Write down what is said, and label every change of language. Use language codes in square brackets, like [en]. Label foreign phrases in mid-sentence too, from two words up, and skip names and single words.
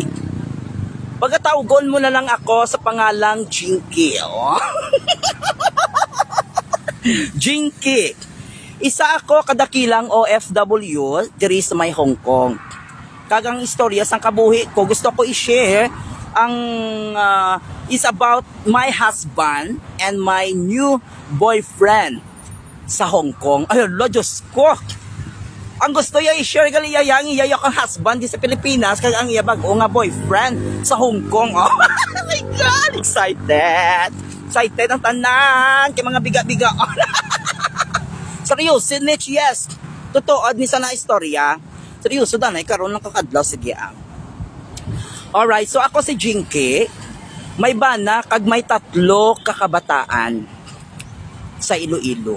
[hil] Pagkatawgon mo na lang ako sa pangalang Jinky. Oh. Jinky. Isa ako kadakilang OFW diri sa may Hong Kong. Kagang istorya sang kabuhi ko, gusto ko i-share ang [en] is about my husband and my new boyfriend [hil] sa Hong Kong. Ayun, lo, Diyos ko. Ang gusto niya i-share gali yang iya kang husband di sa Pilipinas kag ang iya bag-o nga boyfriend sa Hong Kong. [en] Oh my God, excited. [hil] Excited ang tanan kay mga biga-biga. Seryoso, Nich, yes. Totoo ni sana istorya. Seryoso danay karon lang kakadlaw sige ang. Alright, so ako si Jinky. May bana kag may 3 kakabataan sa Iloilo.